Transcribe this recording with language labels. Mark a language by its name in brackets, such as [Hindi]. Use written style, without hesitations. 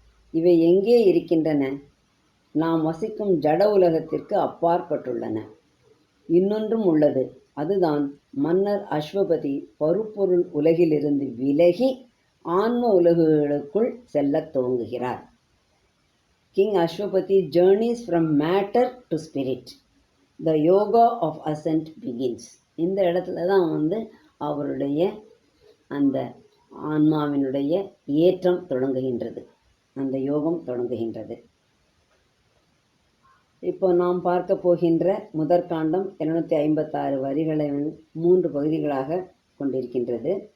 [Tamil] இவை எங்கே இருக்கின்றன? நாம் வசிக்கும் ஜட உலகத்திற்கு அப்பாற்பட்டுள்ளன. இன்னொன்றும் உள்ளது, அதுதான் மன்னர் அஸ்வபதி பருப்பொருள் உலகிலிருந்து விலகி ஆன்ம உலகுகளுக்குள் செல்லத் துவங்குகிறார். [English] King Ashwapati journeys from matter to spirit. The yoga of ascent begins. [Tamil] இந்த இடத்துல தான் அவருடைய அந்த ஆன்மாவினுடைய ஏற்றம் தொடங்குகின்றது, அந்த யோகம் தொடங்குகின்றது. இப்போ நாம் பார்க்க போகின்ற முதற்காண்டம் 256 வரிகளை 3 பகுதிகளாக கொண்டிருக்கின்றது.